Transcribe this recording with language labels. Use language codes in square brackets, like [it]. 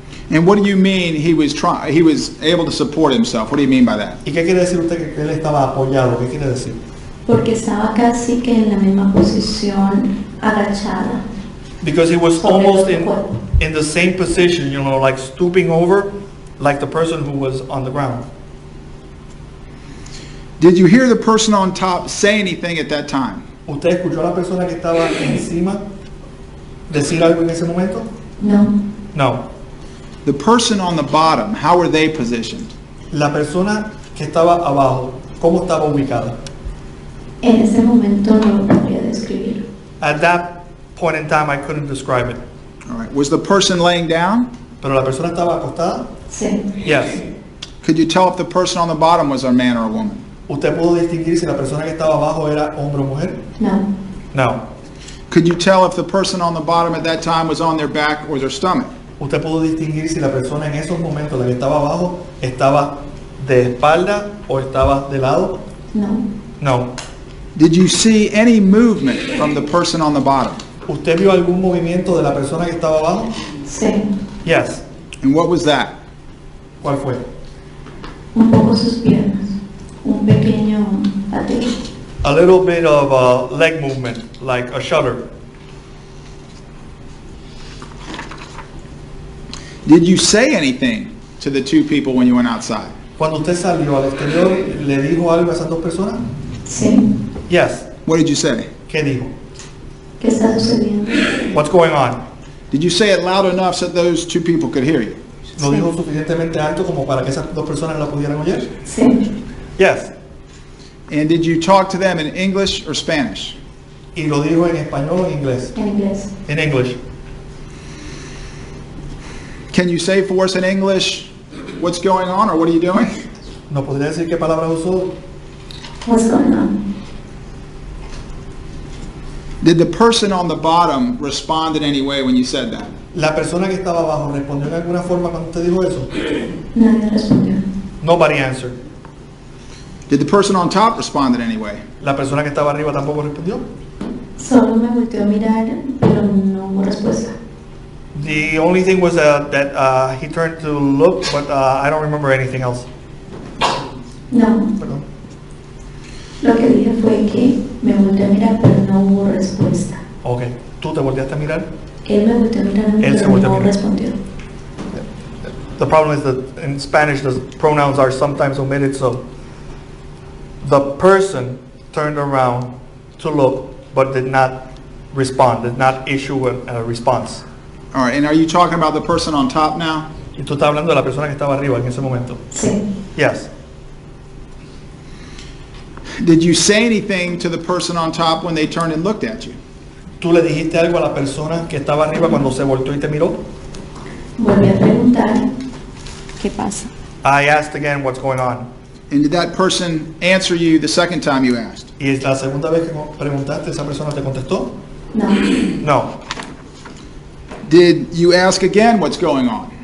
[en] And what do you mean he was able to support himself? What do you mean by that? [es] ¿Y qué quiere decir usted que él estaba apoyado? ¿Qué quiere decir? Porque estaba casi que en la misma posición, agachada. [en] Because he was [es] Sobre [en] almost [es] el cuerpo. [en] in the same position, you know, like stooping over like the person who was on the ground. Did you hear the person on top say anything at that time? [es] ¿Usted escuchó a la persona que estaba encima decir algo en ese momento? No. [en] No. The person on the bottom, how were they positioned? [es] La persona que estaba abajo, ¿cómo estaba ubicada? En ese momento no lo podría describir. [en] At that point in time, I couldn't describe it. All right. Was the person laying down? [es] Pero la persona estaba acostada? Sí. [en] Yes. Could you tell if the person on the bottom was a man or a woman? [es] ¿Usted pudo distinguir si la persona que estaba abajo era hombre o mujer? No. [en] No. Could you tell if the person on the bottom at that time was on their back or their stomach? [es] ¿Usted pudo distinguir si la persona en esos momentos, la que estaba abajo, estaba de espalda o estaba de lado? No. [en] No. Did you see any movement from the person on the bottom? [es] ¿Usted vio algún movimiento de la persona que estaba abajo? Sí. [en] Yes. And what was that? [es] ¿Cuál fue? Un poco sus piernas. Un pequeño pateo. [en] A little bit of a leg movement, like a shudder. Did you say anything to the two people when you went outside? [es] Cuando usted salió al exterior, ¿le dijo algo a esas dos personas? Sí. [en] Yes. What did you say? [es] ¿Qué dijo? ¿Qué está sucediendo? [en] What's going on? Did you say it loud enough so those two people could hear you? [es] ¿Lo dijo suficientemente alto como para que esas dos personas la pudieran oír? Sí. [en] Yes. And did you talk to them in English or Spanish? [es] ¿Y lo dijo en español o en inglés? En inglés. [en] En English. Can you say for us in English what's going on or what are you doing? [es] ¿No podría decir qué palabras usó? [en] What's going on? Did the person on the bottom respond in any way when you said that? [es] ¿La persona que estaba abajo respondió en alguna forma cuando usted dijo eso? Nadie respondió. [en] Nobody answered. Did the person on top respond in any way? [es] ¿La persona que estaba arriba tampoco respondió? Solo me volteó a mirar, pero no hubo respuesta. [en] The only thing was that he turned to look, but I don't remember anything else. [es] No. Perdón. Lo que dije fue que me volteé a mirar, pero no hubo respuesta. Ok. ¿Tú te volteaste a mirar? Él me volteó a mirar a mí, Él se pero volteó a no mirar. respondió. [en] The problem is that in Spanish the pronouns are sometimes omitted, so the person turned around to look, but did not respond, did not issue a response. All right, and are you talking about the person on top now? [es] Y tú estás hablando de la persona que estaba arriba en ese momento. Sí. [en] Yes. Did you say anything to the person on top when they turned and looked at you? [es] ¿Tú le dijiste algo a la persona que estaba arriba cuando se volteó y te miró? Volví a preguntar, ¿qué pasa? [en] I asked again what's going on. And did that person answer you the second time you asked? [es] Y la segunda vez que preguntaste, ¿esa persona te contestó? No. [en] No. Did you ask again what's going on?